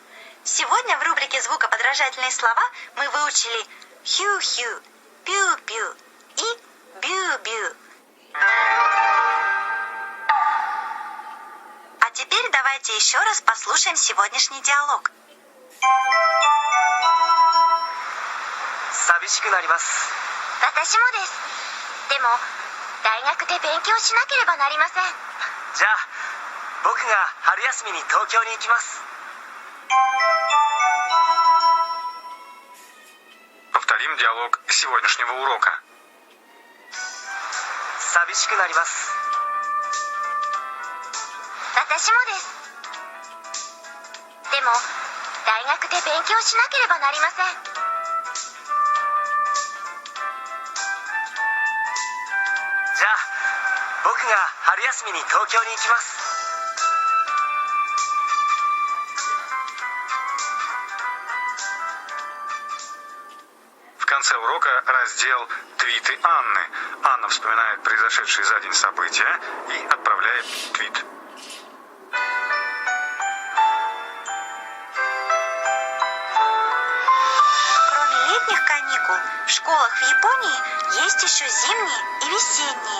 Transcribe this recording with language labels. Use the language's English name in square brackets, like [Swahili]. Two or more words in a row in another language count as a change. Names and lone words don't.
[Russian] Сегодня в рубрике «Звукоподражательные слова» мы выучили хью-хью, пю-пю и бю-бю. А теперь давайте еще раз послушаем сегодняшний диалог. [Japanese] 寂しくなります。私もです。でも、大学で勉強しなければなりません。じゃあ僕が春休みに東京に行きます。 [Russian] Повторим диалог сегодняшнего урока. [Japanese] 寂しくなります。私もです。でも、大学で勉強しなければなりません。じゃあ僕が春休みに東京に行きます。 [Russian] В конце урока раздел «Твиты Анны». Анна вспоминает произошедшие за день события и отправляет твит. Кроме летних каникул, в школах в Японии есть еще зимние и весенние.